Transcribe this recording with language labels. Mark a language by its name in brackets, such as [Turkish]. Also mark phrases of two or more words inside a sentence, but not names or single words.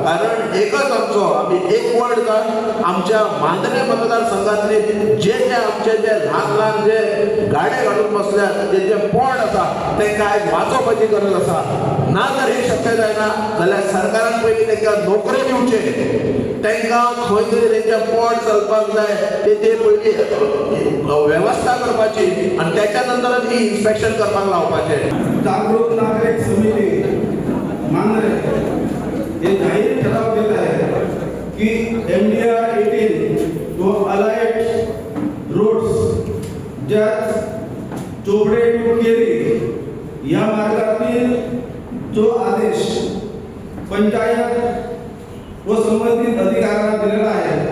[Konkani] कारण एकच आमचो आमी एक वड जावन आमच्या मांद्रे मतदारसंघातले जे जे आमचे जे ल्हान ल्हान जे गाडे घालून बसल्यात जे जे पोंड आसा तांकां आयज वाचोवपाची गरज आसा ना जर हे शक्य जायना जाल्यार सरकारान पयलीं तांकां नोकरी दिवचे तांकां खंय तरी तेंचें पोट चलपाक जाय ते पयलीं वेवस्था करपाची आनी त्याच्या नंतरच ही इन्स्पेक्शन करपाक लावपाचें [Marathi] जागृत नागरिक समिती मांद्रे हे जाहीर ठराव केला आहे की MDR 18 व अलाइड रोड्स ज्यात चोपडे टू केरी या मार्गातील जो आदेश पंचायत व संबंधित अधिकाऱ्यांना दिलेला आहे